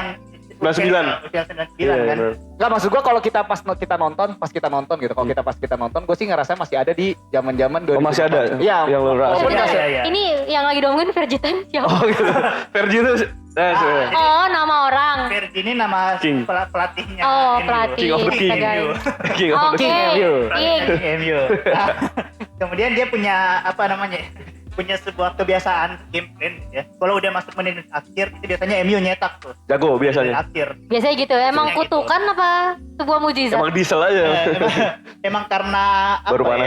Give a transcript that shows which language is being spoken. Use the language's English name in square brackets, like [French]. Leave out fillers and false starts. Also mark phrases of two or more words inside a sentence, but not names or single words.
[Indonesian] 99. usia 99 Iya, kan. bener. Enggak, maksud gua kalau kita pas kita nonton gitu. Kalau kita nonton, gue sih ngerasa masih ada di zaman-zaman Oh, masih ada? Iya. Yang lu rasa. Walaupun Bentar, nggak se- Iya. Ini yang lagi diomongin Verjitan siapa? Oh gitu. Fergie itu Oh, nama orang. Fergie ini nama King. pelatihnya. Oh, MU. pelatih. [English] King of the King. [Indonesian] Astaga. [English] King of the [Indonesian] Oke. King. MU. King. MU. Nah, kemudian dia punya apa namanya? Punya sebuah kebiasaan [English] game plan [Indonesian] ya. Kalau udah masuk menit akhir itu biasanya MU nyetak tuh. Jago Menit biasanya. akhir. Biasanya gitu. Emang Biasanya gitu. kutukan apa sebuah mujizat? Emang diesel aja. Emang karena apa Baru panas